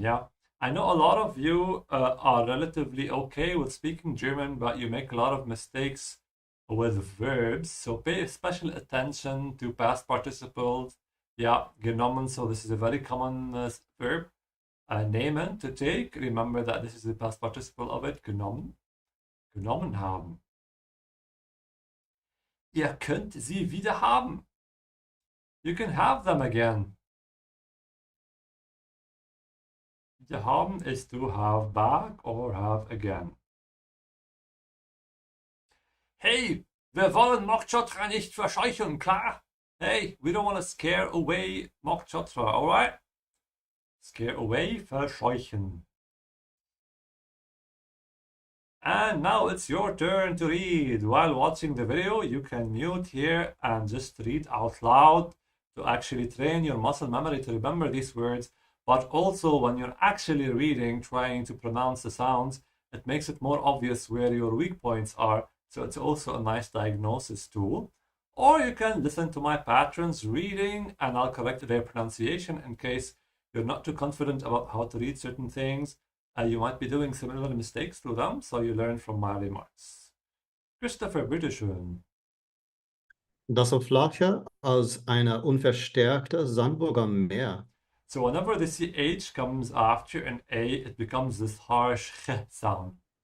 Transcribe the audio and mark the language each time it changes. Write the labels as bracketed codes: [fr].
[en] Yeah, I know a lot of you are relatively okay with speaking German, but you make a lot of mistakes with verbs. So pay special attention to past participles. Yeah, genommen. So this is a very common verb. Nehmen, to take. Remember that this is the past participle of it. [de] Genommen. Genommen haben. Ihr könnt sie wieder haben. [en] You can have them again. To haben is to have back or have again. [de] Hey, wir wollen Mokchotra nicht verscheuchen, klar? [en] Hey, we don't want to scare away Mokchotra, alright? Scare away, verscheuchen. And now it's your turn to read. While watching the video, you can mute here and just read out loud to actually train your muscle memory to remember these words. But also when you're actually reading, trying to pronounce the sounds, it makes it more obvious where your weak points are. So it's also a nice diagnosis tool. Or you can listen to my patrons reading and I'll correct their pronunciation in case you're not too confident about how to read certain things. You might be doing similar mistakes to them, so you learn from my remarks. [de] Christopher, bitteschön. Das so flache als eine unverstärkte Sandburger Meer. [en] So whenever the CH comes after an A, it becomes this harsh ch sound.